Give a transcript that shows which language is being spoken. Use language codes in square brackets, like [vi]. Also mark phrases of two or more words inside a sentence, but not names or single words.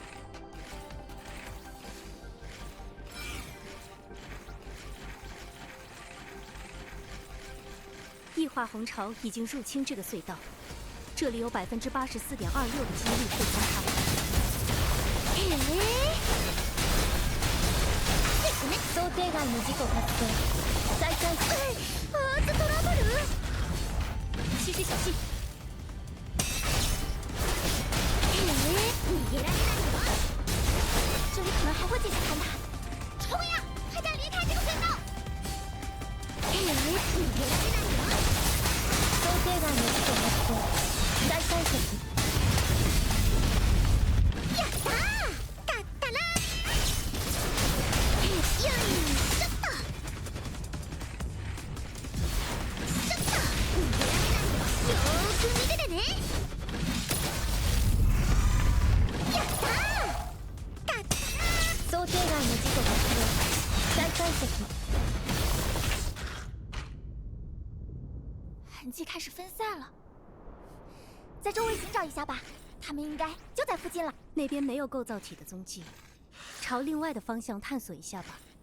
[zh] 异化红潮已经入侵这个隧道，这里有84.26%的几率会将它们。 [ja] 想定外の事故発生。再開始。アーツトラブル。 [zh] 其实小心。 [ja] 逃げられないよ。 [zh] 这里可能还会继续坍塌。冲呀！快点离开这个隧道！ [ja] 逃げられないよ。想定外の事故発生。再開始。やったー！勝ったな！よいしょっと。しょっと。逃げられないよ。よーく見ててね。やったー！勝ったな！想定外の事故発生。再解析。 [zh] 痕迹开始分散了，在周围寻找一下吧，他们应该就在附近了。那边没有构造体的踪迹，朝另外的方向探索一下吧。